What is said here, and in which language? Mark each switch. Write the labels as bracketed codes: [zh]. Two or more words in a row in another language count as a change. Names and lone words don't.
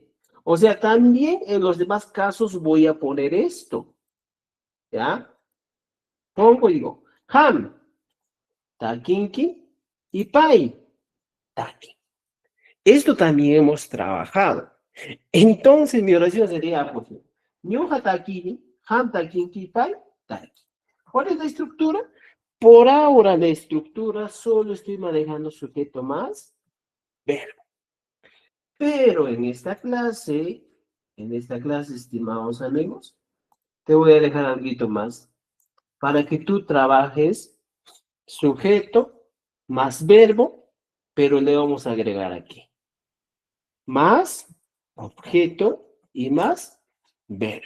[es] O sea, también en los demás casos voy a poner esto. ¿Ya? Pongo y digo, [qu] ham, taquinki [es] y [qu] pai, taqui. [es] Esto también hemos trabajado. Entonces mi oración sería, pues, [qu] ñuja taquini, ham taquinki, pai, taqui. [es] ¿Cuál es la estructura? Por ahora la estructura solo estoy manejando sujeto más verbo. Pero en esta clase, estimados amigos, te voy a dejar algo más para que tú trabajes sujeto más verbo, pero le vamos a agregar aquí más objeto y más verbo.